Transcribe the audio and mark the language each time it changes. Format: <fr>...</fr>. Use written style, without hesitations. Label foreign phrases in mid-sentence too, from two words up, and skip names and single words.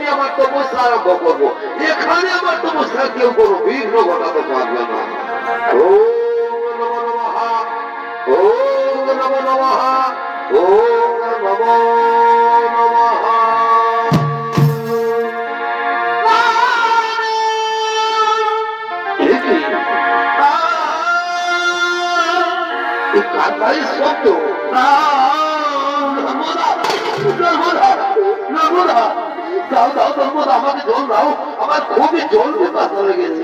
<bn>তপস্যা আরম্ভ করবো। এখানে আমার তপস্যা কেউ কোনো বিঘ্ন ঘটাতে পারবে না। ওম নমো নমঃ, ওম নমো নমঃ, ওম নমো নমঃ। কান্নার শব্দ, দাও দাও নর্মদা, আমাকে জল দাও, আমার খুবই জল পিপাসা লেগেছে।</bn>